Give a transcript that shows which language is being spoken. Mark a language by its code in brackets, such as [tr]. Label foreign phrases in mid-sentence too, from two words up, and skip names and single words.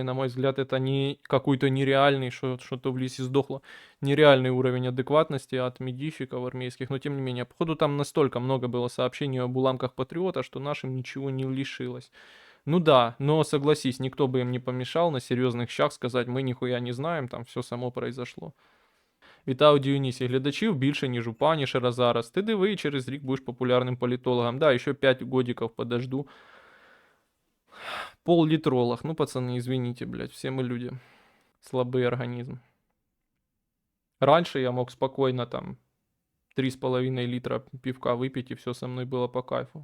[ru] На мой взгляд, это не какой-то нереальный, что-то в лесе сдохло, нереальный уровень адекватности от медийщиков армейских, но тем не менее, походу там настолько много было сообщений об уламках патриота, что нашим ничего не лишилось. Ну да, но согласись, никто бы им не помешал на серьезных щах сказать, мы нихуя не знаем, там все само произошло. [uk] Вітаю, Діонісі, глядачів більше, ніж у Панішера зараз. Ти диви, через рік будеш популярним політологом. [ru] Да, еще 5 годиков подожду. Пол-литролог. Ну, пацаны, извините, блядь, все мы люди. Слабый организм. Раньше я мог спокойно там 3,5 литра пивка выпить, и все со мной было по кайфу.